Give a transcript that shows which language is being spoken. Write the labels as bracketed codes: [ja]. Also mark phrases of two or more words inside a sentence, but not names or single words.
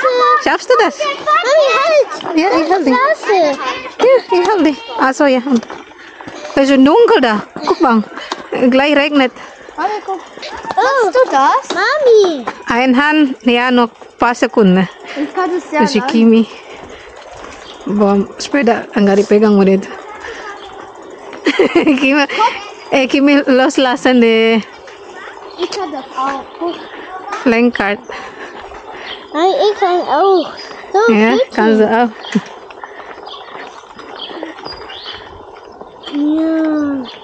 [de] Schaffst du das? Mami, halt! Ja, ich halte dich. Klasse! Ja, ich halte dich. Achso, ja. Es ist dunkel da. Guck mal. Gleich regnet. Mami, guck. Machst du das? Mami! Ein Hand, ja, noch ein paar Sekunden. Ich kann es ja [id] Si Kimi. Bawa sepeda, enggak dipegang udah itu. [de] Kimi loslassen deh Ich kann das auch. Guck. Lenkrad. Nein, ich kann auch. So, Ja, bitte. kannst du auch. Ja.